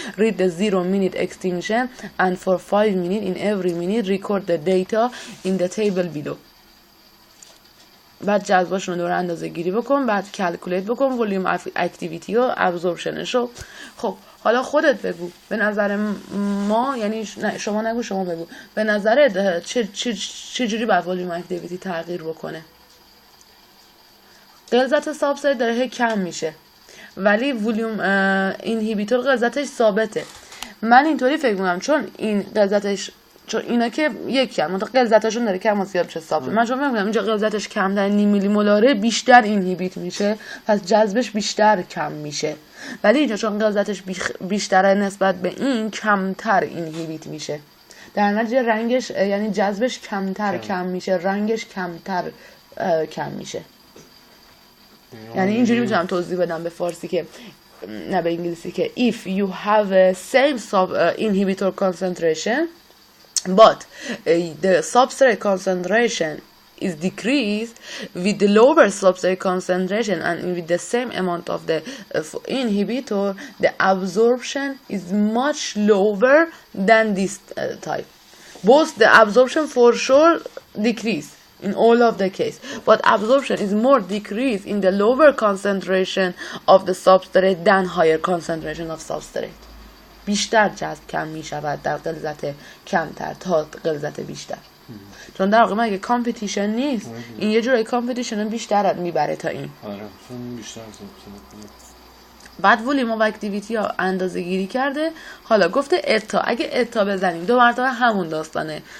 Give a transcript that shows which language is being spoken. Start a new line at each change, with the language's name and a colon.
English: Read the 0-minute extinction and for 5 minutes in every minute record the data in the table below.
Persian: بعد جذباشون رو اندازه گیری بکن، بعد کلکولیت بکن ولوم اکتیویتی و ابزوربشنشو. خب حالا خودت بگو به نظر ما، یعنی نه شما نگو، شما بگو به نظرت چه جوری باید ولوم اکتیویتی تغییر بکنه؟ غلظت سابستریت داره کم میشه ولی ولوم اینهیبیتور غلظتش ثابته. من اینطوری فکر می‌کنم چون این غلظتش، چون اینا که یکی هم غلظتشون داره کم و زیاد بشه ثابت. من چون میگم اینجا غلظتش کم در نیم میلی مولاره بیشتر اینهیبیت میشه، پس جذبش بیشتر کم میشه. ولی اینجا چون غلظتش بیشتره نسبت به این کمتر اینهیبیت میشه، در نتیجه رنگش یعنی جذبش کمتر کم میشه، رنگش کمتر کم میشه. یعنی اینجوری میتونم توضیح بدم به فارسی که نه به انگلیسی که
English: if you have a same inhibitor concentration but the substrate concentration is decreased with the lower substrate concentration and with the same amount of the inhibitor, the absorption is much lower than this type. Both the absorption for sure decrease in all of the case, but absorption is more decreased in the lower concentration of the substrate than higher concentration of substrate.
Persian: بیشتر جذب کم می شود در غلظت کمتر تا غلظت بیشتر. چون در واقع مگه کامپیتیشن نیست، این یه جورای کامپیتیشن بیشتر میبره تا این. آره چون بیشتر بعد ولوم و اکتیویتی ها اندازه گیری کرده. حالا گفته اتا، اگه اتا بزنیم دو مرتبه همون داستانه.